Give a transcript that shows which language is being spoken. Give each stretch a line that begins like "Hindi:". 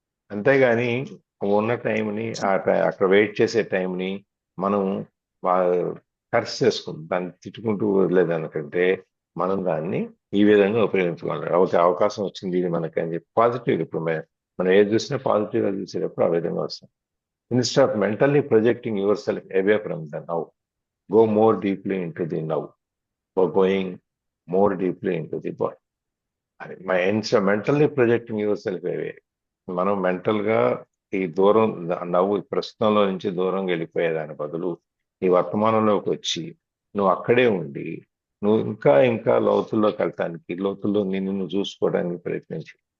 Telugu: అంతేగాని ఉన్న టైంని అక్కడ వెయిట్ చేసే టైంని మనం ఖర్చు చేసుకుంటాం, దాన్ని తిట్టుకుంటూ వదిలేదానికంటే మనం దాన్ని ఈ విధంగా ఉపయోగించుకోవాలి. ఒక అవకాశం వచ్చింది ఇది మనకి అని చెప్పి పాజిటివ్, ఇప్పుడు మనం ఏది చూసినా పాజిటివ్గా చూసేటప్పుడు ఆ విధంగా వస్తాం.
English: Instead of mentally projecting yourself away from the now, go more deeply into the now, or going more deeply into the body. Instead mentally projecting yourself away,
Telugu: మనం మెంటల్ గా ఈ దూరం నవ్వు ప్రస్తుతంలో నుంచి దూరం వెళ్ళిపోయేదాని బదులు ఈ వర్తమానంలోకి వచ్చి నువ్వు అక్కడే ఉండి నువ్వు ఇంకా ఇంకా లోతుల్లోకి వెళ్ళటానికి, లోతుల్లో నిన్ను చూసుకోవడానికి ప్రయత్నించి